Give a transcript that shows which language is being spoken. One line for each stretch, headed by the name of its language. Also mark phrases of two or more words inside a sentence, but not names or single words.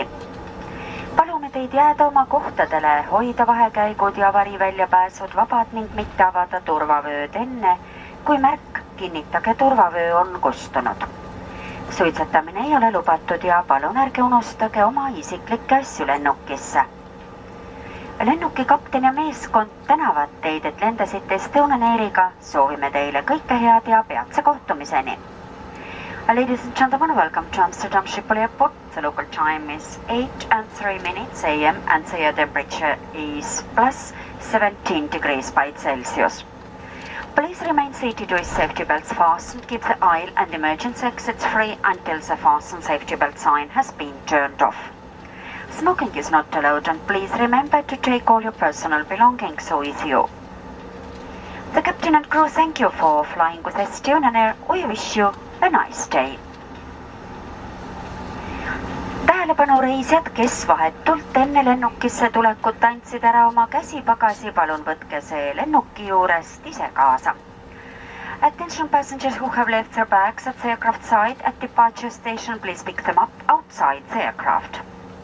Estonian: Palume teid jääda oma kohtadele, hoida vahekäigud ja variväljapääsud vabad ning mitte avada turvavööd enne, kui märk kinnitage turvavöö on kustunud. Suitsetamine ei ole lubatud ja palun ärge unustage oma isiklikke asju lennukisse. Lennuki kapten ja meeskond tänavad teid, et lendasite Estonian Airiga. Soovime teile kõike head ja peatse kohtumiseni.
English: Ladies and gentlemen, welcome to Amsterdam Schiphol Airport. The local time is 8:03 AM and the air temperature is +17 degrees by Celsius. Please remain seated with safety belts fastened. Keep the aisle and emergency exits free until the fasten safety belt sign has been turned off. Smoking is not allowed and please remember to take all your personal belongings with you. The captain and crew thank you for flying with Estonian Air. We wish you a nice day.
Estonian: Tähelepanu reisijad, kes vahetult enne lennukisse tulekut andsid ära oma käsipagasi, palun võtke see lennuki juurest ise kaasa.
English: Attention passengers who have left their bags at the aircraft side at departure station, please pick them up outside the aircraft.